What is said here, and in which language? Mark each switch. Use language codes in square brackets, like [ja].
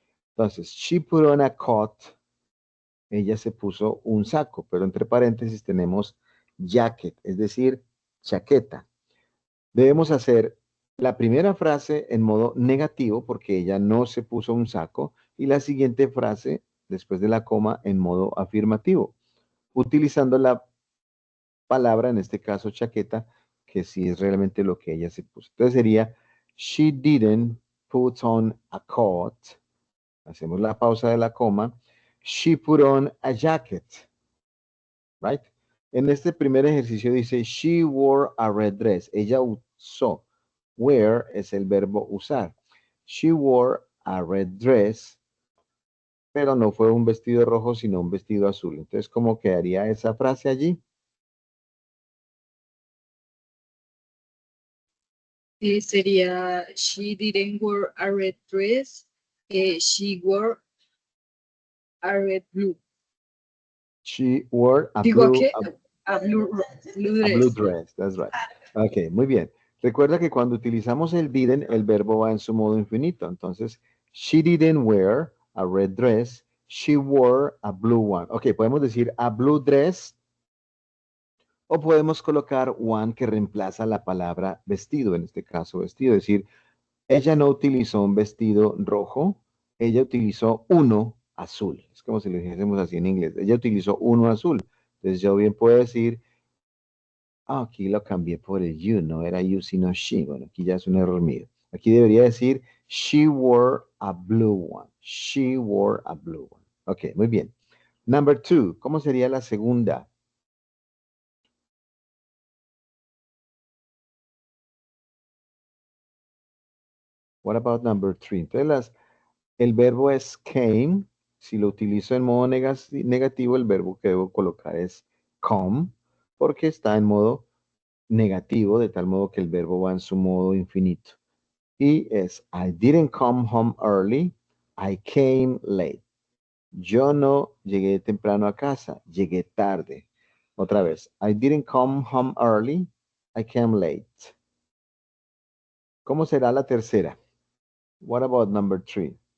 [es] Entonces, [en] she put on a coat. [es] Ella se puso un saco, pero entre paréntesis tenemos jacket, es decir, chaqueta. Debemos hacer la primera frase en modo negativo porque ella no se puso un saco y la siguiente frase después de la coma en modo afirmativo, utilizando la palabra, en este caso chaqueta, que sí es realmente lo que ella se puso. Entonces sería, [en] she didn't put on a coat. [es] Hacemos la pausa de la coma. [en] She put on a jacket. Right? [es] En este primer ejercicio dice, [en] she wore a red dress. [es] Ella usó. Wear es el verbo usar. [en] She wore a red dress, [es] pero no fue un vestido rojo, sino un vestido azul. Entonces, ¿cómo quedaría esa frase allí? Sería [en] she didn't wear a red dress. She wore a red blue. She wore a [es] Digo, ¿a [en] blue, [es] qué? [en] A blue a blue dress. dress. That's right. Ok, [es] muy bien. Recuerda que cuando utilizamos el didn't, el verbo va en su modo infinito. [en] Entonces, she didn't wear a red dress. She wore a blue one. [es] Ok, podemos decir a blue dress o podemos colocar one que reemplaza la palabra vestido, en este caso vestido. Es decir, ella no utilizó un vestido rojo, ella utilizó uno azul. Es como si lo dijésemos así en inglés. Ella utilizó uno azul. Entonces yo bien puedo decir, aquí lo cambié por el you, no era you sino she. Bueno, aquí ya es un error mío. Aquí debería decir, [en] she wore a blue one. She wore a blue one. Ok, [es] muy bien. [en] Number two, [es] ¿cómo sería la segunda? [en] What about number three? [es] Entonces, el verbo es came. Si lo utilizo en modo negativo, el verbo que debo colocar es come, porque está en modo negativo, de tal modo que el verbo va en su modo infinito. [en] Y es, I didn't come home early, I came late. [es] Yo no llegué temprano a casa, llegué tarde. Otra vez, [en] I didn't come home early, I came late. [es] ¿Cómo será la tercera? [en] What about number three?